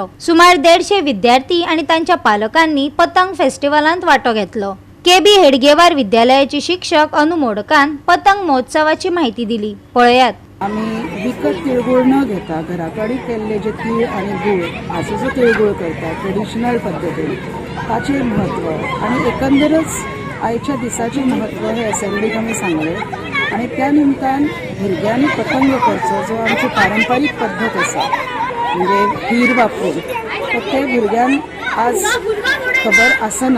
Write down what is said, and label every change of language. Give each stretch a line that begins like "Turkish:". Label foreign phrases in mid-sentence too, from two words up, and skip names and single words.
Konkani: सुमार 150 विद्यार्थी आणि त्यांच्या पालकांनी पतंग फेस्टिवलांत वांटो घेतलो. केबी हेडगेवार विद्यालयाची शिक्षक अनु मोडकान पतंग महोत्सवाची माहिती दिली. पळयात. आम्ही विकत तिळगुळ न घेता घराकडे केल्ले जे तीळ आणि गूळ असो जो तिळगुळ करतात ट्रेडिशनल पद्धतीने ताचे महत्व आणि एकंदरच आयच्या दिसाचे महत्व हे असेंब्लीक आमी सांगले. आणि त्या निमतान भुरग्यांनी पतंग करचो जो आमची पारंपारीक पद्धत आसा म्हणजे तीर वापरून, तर ते भुरग्यांक आज खबर आसना.